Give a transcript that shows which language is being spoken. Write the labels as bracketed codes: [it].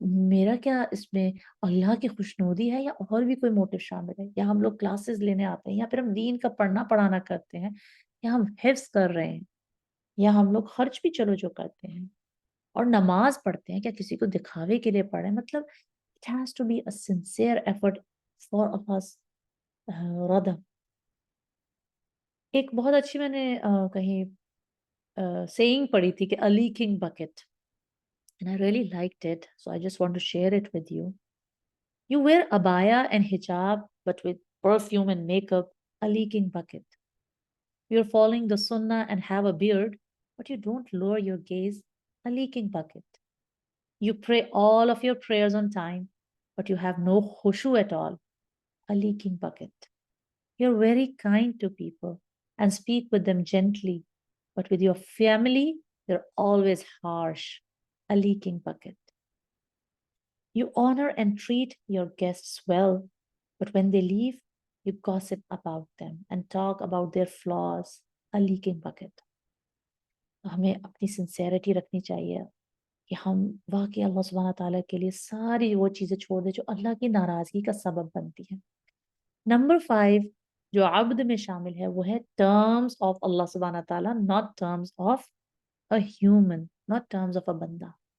[ur] میرا کیا اس میں اللہ کی خوشنودی ہے یا اور بھی کوئی موٹیو شامل ہے؟ یا ہم لوگ کلاسز لینے آتے ہیں یا پھر ہم دین کا پڑھنا پڑھانا کرتے ہیں، یا ہم حفظ کر رہے ہیں، یا ہم لوگ خرچ بھی چلو جو کرتے ہیں اور نماز پڑھتے ہیں، کیا کسی کو دکھاوے کے لیے پڑھ رہے ہیں؟ مطلب [en] it has to be a sincere effort for Allah's [ur] رضا۔ ایک بہت اچھی میں نے کہیں [en] saying [ur] پڑھی تھی کہ [en] a leaking bucket, and I really liked it, so I just want to share it with you. You wear abaya and hijab, but with perfume and makeup, a leaking bucket. You're following the sunnah and have a beard, but you don't lower your gaze, a leaking bucket. You pray all of your prayers on time, but you have no khushu at all, a leaking bucket. You're very kind to people and speak with them gently, but with your family, you're always harsh, a leaking bucket. You honor and treat your guests well, but when they leave, you gossip about them and talk about their flaws, a leaking bucket. [ur] ہمیں اپنی sincerity رکھنی چاہیے کہ ہم واقعی اللہ سبحانہ تعالیٰ کے لیے ساری وہ چیزیں چھوڑ دیں جو اللہ کی ناراضگی کا سبب بنتی ہیں۔ نمبر 5 جو عبد میں شامل ہے وہ ہے [en] terms of [ur] اللہ سبحانہ تعالیٰ، [en] not terms of a [ur] human, not terms of a بندہ۔